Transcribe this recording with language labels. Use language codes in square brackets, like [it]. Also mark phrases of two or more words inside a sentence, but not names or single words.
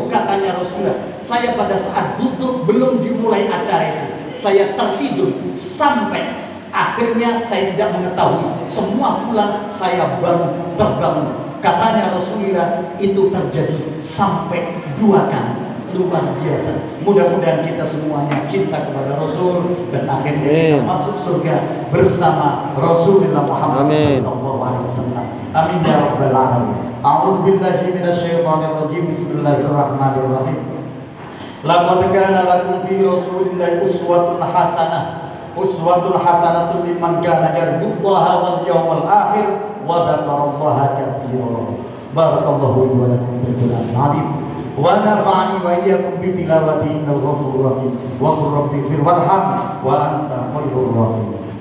[id] Katanya Rasulullah, saya pada saat duduk belum dimulai acara itu, saya tertidur sampai akhirnya saya tidak mengetahui, semua pulang saya baru terbangun. Katanya Rasulullah, itu terjadi sampai 2 kali. Luar biasa. Mudah-mudahan kita semuanya cinta kepada Rasul dan akhirnya kita masuk surga bersama Rasulullah Muhammad [ar] صلى الله عليه وسلم. آمين يا رب العالمين. أعوذ بالله من الشيطان الرجيم. بسم الله الرحمن الرحيم. لقد كان لكم في رسول الله أسوة حسنة. أسوة حسنة لمن كان يرجو الله واليوم الآخر وذكر الله كثيرا. بارك الله ولكم في القرآن العظيم. ونفعني وإياكم بتلاوته إنه غفور رحيم. وقل رب اغفر وارحم وأنت خير الراحمين.